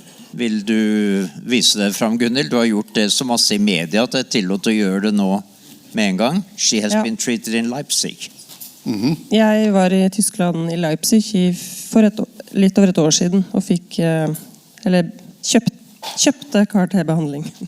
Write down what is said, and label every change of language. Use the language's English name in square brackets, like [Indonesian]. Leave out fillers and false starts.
[Norwegian] Vil du vise det fram, Gunnhild? Du har gjort det så masse i media at det tillot å gjøre det nå med en gang. [English] She has been treated in Leipzig. [Norwegian] Jeg var i Tyskland i Leipzig for litt over et år siden og fikk, eller kjøpte CAR-T-behandling.